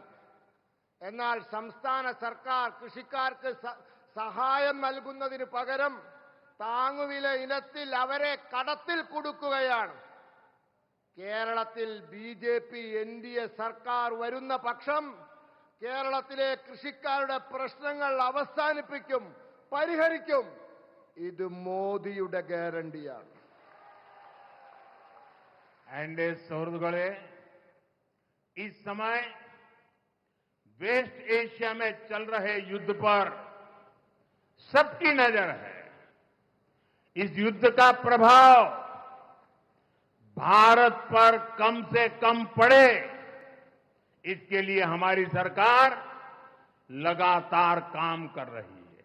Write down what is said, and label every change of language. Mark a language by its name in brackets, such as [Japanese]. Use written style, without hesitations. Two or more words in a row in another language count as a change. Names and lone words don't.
[Malayalam] എന്നാൽ സംസ്ഥാന സർക്കാർ കൃഷിക്കാർക്ക് സഹായം നൽകുന്നതിന് പകരം താങ്ങുവില ഇനത്തിൽ അവരെ കടത്തിൽ കുടുക്കുകയാണ്. കേരളത്തിൽ ബിജെപി എൻഡിഎ സർക്കാർ വരുന്ന പക്ഷം കേരളത്തിലെ കൃഷിക്കാരുടെ പ്രശ്നങ്ങൾ അവസാനിപ്പിക്കും, പരിഹരിക്കും. ഇത് മോദിയുടെ ഗ്യാരണ്ടിയാണ്. എന്റെ സുഹൃത്തുക്കളേ [Hindi] इस समय वेस्ट एशिया में चल रहे युद्ध पर सबकी नजर है। इस युद्ध का प्रभाव भारत पर कम से कम पड़े, इसके लिए हमारी सरकार लगातार काम कर रही है।